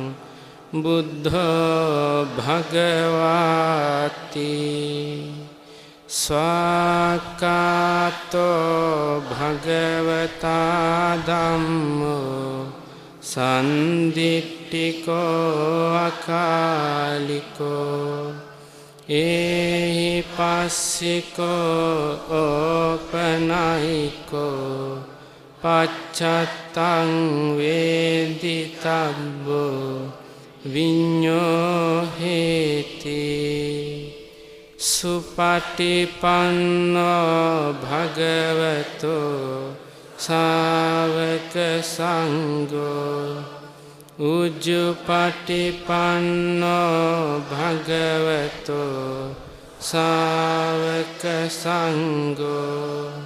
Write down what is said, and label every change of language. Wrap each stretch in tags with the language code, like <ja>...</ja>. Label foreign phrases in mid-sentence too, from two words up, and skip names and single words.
<pi>බුද්ධෝ භගවාති ස්වාකාතෝ භගවතා ධම්මෝ සන්දිට්ඨිකෝ අකාලිකෝ ඒහි පස්සිකෝ ඕපනයිකෝ පච්චත්තං වේදිතබ්බෝ විඤ්ඤෝ හේති. සුපටිපන්නෝ භගවතෝ සාවක සංඝෝ උජ්ජුපටිපන්නෝ භගවතෝ සාවක සංඝෝ</pi>